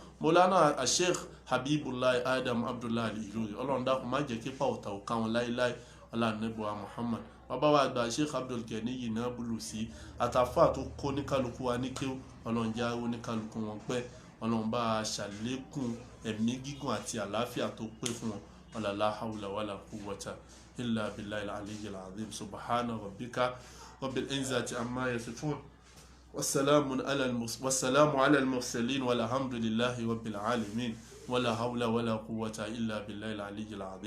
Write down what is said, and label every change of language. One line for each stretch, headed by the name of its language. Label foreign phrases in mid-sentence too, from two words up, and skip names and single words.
Yoruba: Maulana Sheikh Habibullah Adam Abdullah Al-Ilori, Ọlọ́run dákun má jẹ́ kí pàwọ̀tà ò ká wọn láíláí. Ọlá ànábì wa Muhammad. Bàbá wa àgbà Sheikh Abdul Ganiyi Nabulusi, àtàfà tó kó ní kálukú wa ní kéw, Ọlọ́run jẹ́ àwọn ní kálukú wọn pẹ́. Ọlọ́run bá ṣàlékún ẹ̀mí gígùn àti àlàáfíà tó pé fún wọn.
Arabic: ولا لا حول ولا قوة إلا بالله العلي العظيم. سبحان ربك رب العزة عما يصفون، والسلام على المرسلين، والحمد لله رب العالمين، ولا حول ولا قوة إلا بالله العلي العظيم.